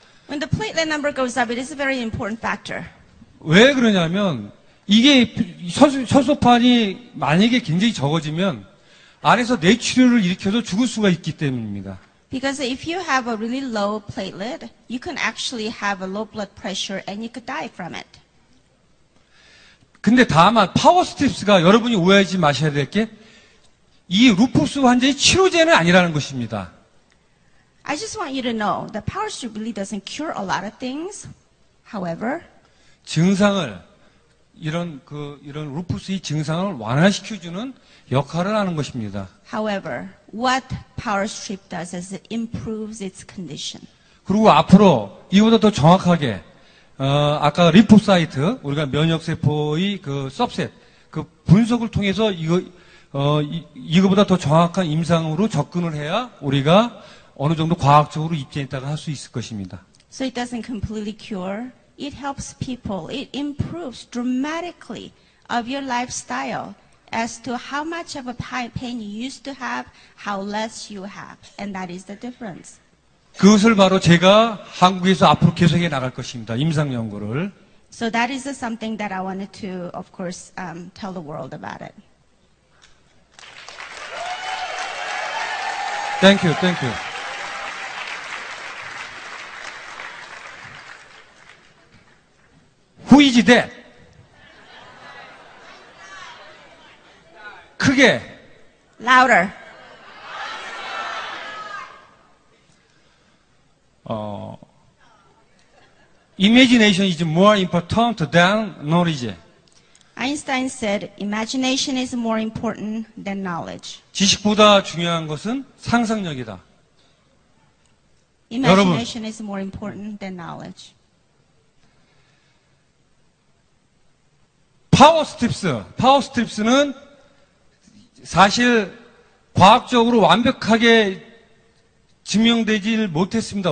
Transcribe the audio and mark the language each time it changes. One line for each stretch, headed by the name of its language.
English: When the platelet number goes up, it is a very important factor.
Korean: 왜 그러냐면 이게 혈소판이 만약에 굉장히 적어지면 안에서 뇌출혈을 일으켜서 죽을 수가 있기 때문입니다.
English: Because if you have a really low platelet, you can actually have a low blood pressure and you could die from it.
Korean: 근데 다만 파워 스트립스가 여러분이 오해하지 마셔야 될 게 이 루푸스 환자의 치료제는 아니라는 것입니다.
English: I just want you to know that power strip really doesn't cure a lot of things. However,
Korean: 증상을 이런 루푸스의 증상을 완화시켜주는 역할을 하는 것입니다.
English: However, what power strip does is it improves its condition.
Korean: 그리고 앞으로 이보다 더 정확하게 아까 리포사이트 우리가 면역세포의 그 서브셋 그 분석을 통해서 이거보다 더 정확한 임상으로 접근을 해야 우리가 어느 정도 과학적으로 입증했다가 할 수 있을 것입니다.
English: So it doesn't completely cure. It helps people. It improves dramatically of your lifestyle as to how much of a pain you used to have, how less you have. And that is the difference.
Korean: 그것을 바로 제가 한국에서 앞으로 계속해 나갈 것입니다. 임상 연구를.
English: So that is something that I wanted to, of course, tell the world about it. Thank you. Who is that?
Korean: 크게.
English: Louder. Imagination is more important than knowledge. Einstein said, imagination is more important than knowledge.
Korean: 지식보다 중요한 것은 상상력이다.
English: Imagination is more important than knowledge.
Korean: 파워 스트립스는 사실 과학적으로 완벽하게 증명되질 못했습니다.